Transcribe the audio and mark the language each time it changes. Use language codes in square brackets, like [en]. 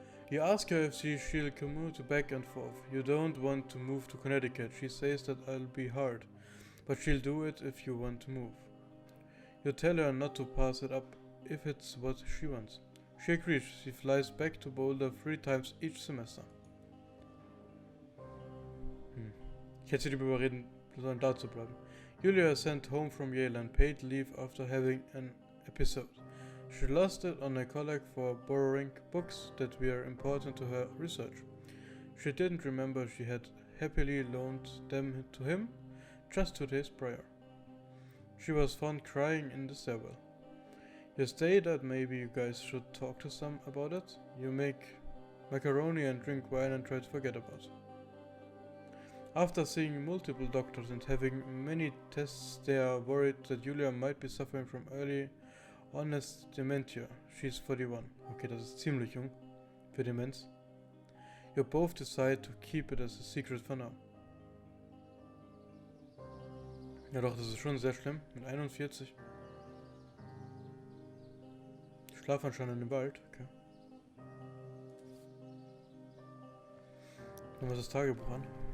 [en] You ask her if she'll commute back and forth. You don't want to move to Connecticut. She says that it'll be hard, but she'll do it if you want to move. You tell her not to pass it up if it's what she wants. She agrees. She flies back to Boulder 3 times each semester. [de] Ich hätte sie lieber überreden sollen, da zu bleiben. [en] Julia is sent home from Yale and paid leave after having an episode. She lost it on a collect for borrowing books that were important to her research. She didn't remember she had happily loaned them to him just 2 days prior. She was found crying in the stairwell. You say that maybe you guys should talk to some about it. You make macaroni and drink wine and try to forget about it. After seeing multiple doctors and having many tests, they are worried that Julia might be suffering from early honest dementia. She's 41. [de] Okay, das ist ziemlich jung für Demenz. [en] You both decide to keep it as a secret for now. [de] Ja doch, das ist schon sehr schlimm. Mit 41. Ich schlafe anscheinend im Wald. Okay. Und was ist das Tagebuch an?